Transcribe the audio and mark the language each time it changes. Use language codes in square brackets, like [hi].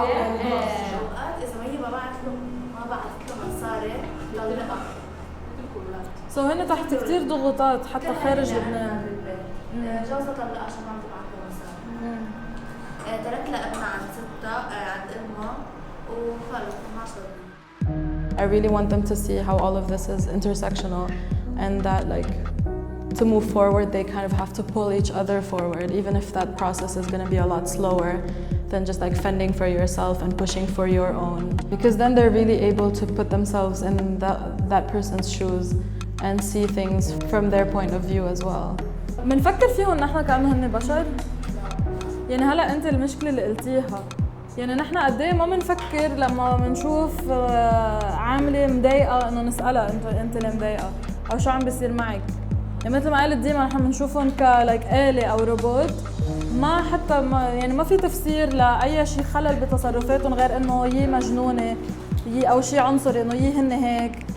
[ar] اوقات اذا هي ما بعثت له مصاري طلقها. سو هن تحت كثير ضغوطات حتى خارج لبنان. جوزها طلقها عشان ما عم تبعث له مصاري. ترك لها ابنها عند ستها عند امها وخلص ما صار. [en] I really want them to see how all of this is intersectional and that like to move forward they kind of have to pull each other forward, even if that process is going to be a lot slower than just like fending for yourself and pushing for your own, because then they're really able to put themselves in that person's shoes and see things from their point of view as well. [ar] بنفكر فيهم نحن كأنه هن بشر. يعني هلا انت المشكله اللي قلتيها، يعني نحن قد ايه ما بنفكر لما بنشوف عامله مضايقه انه نسالها انت اللي مضايقه او شو عم بيصير معك. يعني مثل ما قالت ديما نحن بنشوفهم كلايك آلة او روبوت، ما حتى يعني ما في تفسير لاي شيء خلل بتصرفاتهم غير انه يي مجنونه يي او شيء عنصري، انه يي هن هيك.